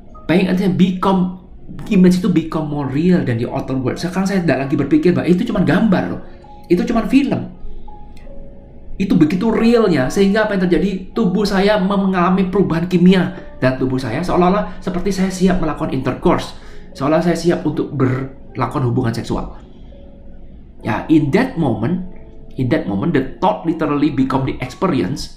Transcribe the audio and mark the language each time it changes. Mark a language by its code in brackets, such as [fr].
[en] Paying attention image itu become more real than the outer world. [id] Sekarang saya tidak lagi berpikir bahwa itu cuma gambar loh. Itu cuma film. Itu begitu realnya, sehingga apa yang terjadi? Tubuh saya mengalami perubahan kimia dan tubuh saya seolah-olah seperti saya siap melakukan intercourse. Seolah saya siap untuk melakukan hubungan seksual. [en] Ya, in that moment the thought literally become the experience.